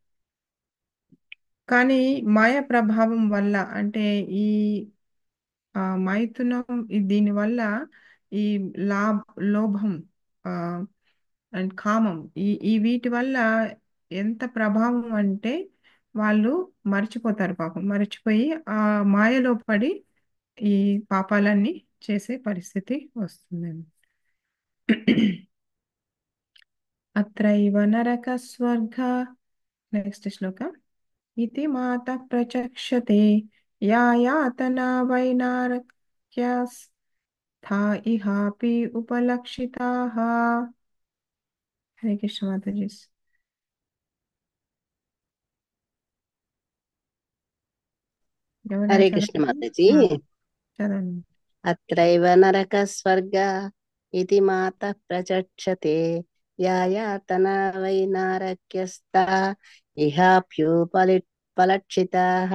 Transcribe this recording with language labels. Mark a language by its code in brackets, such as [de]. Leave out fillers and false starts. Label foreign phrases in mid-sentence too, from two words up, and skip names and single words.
[te] కానీ మాయ ప్రభావం వల్ల అంటే ఈ మైథునం దీనివల్ల ఈ లా లోభం ఆ, అండ్ కామం ఈ వీటి వల్ల ఎంత ప్రభావం అంటే వాళ్ళు మర్చిపోతారు పాపం, మర్చిపోయి ఆ మాయలో పడి ఈ పాపాలన్నీ చేసే పరిస్థితి వస్తుందండి. [sa] అత్రైవ నరక స్వర్గ నెక్స్ట్ శ్లోక इति माता प्रचक्षते या यातना वै नारक्यस्था इहापि उपलक्षिताः. [te] హరే కృష్ణ మాతా జీ. ఎవరైనా హరే కృష్ణ చదవండి. మాతాజీ. చదవండి. [sa] అత్రైవ నరక స్వర్గ ఇది మాత ప్రచక్షతే యాతనా వై నారక్యస్తా పలక్షితాః.